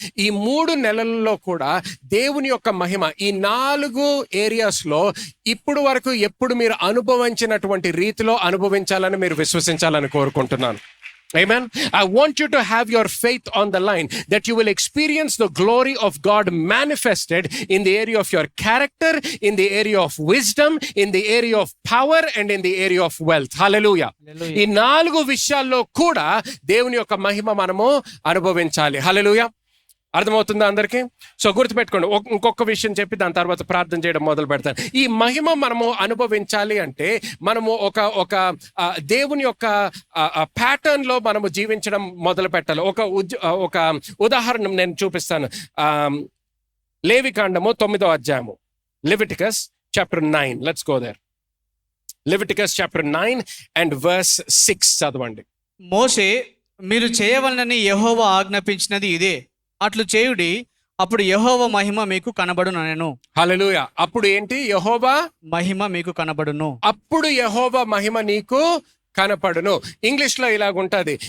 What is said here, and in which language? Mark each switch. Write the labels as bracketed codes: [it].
[te] ఈ 3 నెలల్లో కూడా దేవుని యొక్క మహిమ ఈ 4 ఏరియాస్లో ఇప్పుడు వరకు ఎప్పుడు మీరు అనుభవించినటువంటి రీతిలో అనుభవించాలని మీరు విశ్వసించాలని కోరుకుంటున్నాను. Amen. [en] I want you to have your faith on the line that you will experience the glory of God manifested in the area of your character, in the area of wisdom, in the area of power, and in the area of wealth. [te] Hallelujah. ఈ 4 విషయాల్లో కూడా దేవుని యొక్క మహిమ మనము అనుభవించాలి. హల్లెలూయా. అర్థమవుతుందా అందరికీ? So గుర్తుపెట్టుకోండి. ఇంకొక విషయం చెప్పి దాని తర్వాత ప్రార్థన చేయడం మొదలు పెడతాను. ఈ మహిమ మనము అనుభవించాలి అంటే మనము ఒక దేవుని యొక్క ప్యాటర్న్ లో మనము జీవించడం మొదలు పెట్టాలి. ఒక ఉదాహరణ నేను చూపిస్తాను. లేవికాండము 9వ అధ్యాయము, Leviticus chapter 9. [en] Let's go there. Leviticus chapter 9 and verse 6 [te] చదవండి. మోషే, మీరు చేయవలనని యెహోవా ఆజ్ఞాపించినది ఇదే, అట్లు చేయుడి, అప్పుడు యెహోవా మహిమ మీకు కనబడుననెను. హల్లెలూయా. అప్పుడు ఏంటి? యెహోవా మహిమ మీకు కనబడును. అప్పుడు యెహోవా మహిమ నీకు కనపడును. ఇంగ్లీష్ లో ఇలాగుంటది.